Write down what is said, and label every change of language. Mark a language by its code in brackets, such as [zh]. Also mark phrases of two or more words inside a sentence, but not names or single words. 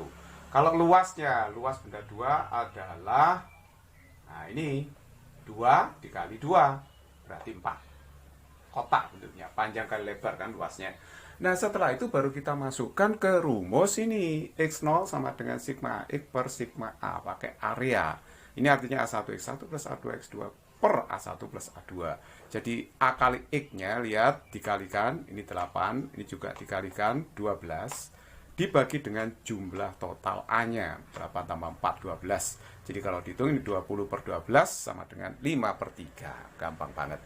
[id] Kalau luasnya, luas benda 2 adalah, nah ini 2 dikali 2 berarti 4. Kotak bentuknya, panjang kali lebar kan luasnya. Nah setelah itu baru kita masukkan ke rumus ini, X0 sama dengan sigma X per sigma A pakai area. Ini artinya A1X1 plus A2X2 per A1 plus A2. Jadi A kali X-nya, lihat, dikalikan, ini 8, ini juga dikalikan 12, dibagi dengan jumlah total A-nya, 8 tambah 4, 12. Jadi kalau dihitung ini 20 per 12 sama dengan 5 per 3. Gampang banget.